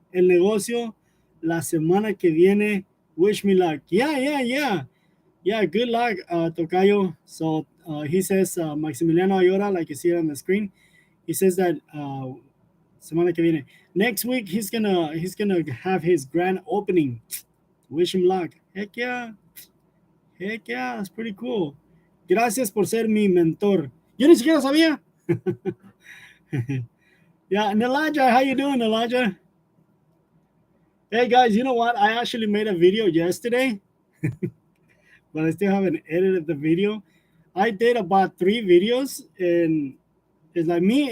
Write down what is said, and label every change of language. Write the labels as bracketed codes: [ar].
[es] El negocio la semana que viene. [en] Wish me luck. Yeah. Good luck, Tocayo. So he says Maximiliano Ayora, like you see it on the screen. He says that [es] semana que viene. [en] Next week he's gonna have his grand opening. Wish him luck. Heck yeah, that's pretty cool. [es] Gracias por ser mi mentor. Yo ni siquiera sabía. [en] Yeah, and Elijah, how you doing, Elijah? Hey guys, you know what? I actually made a video yesterday, but I still haven't edited the video. I did about 3 videos, and it's like me.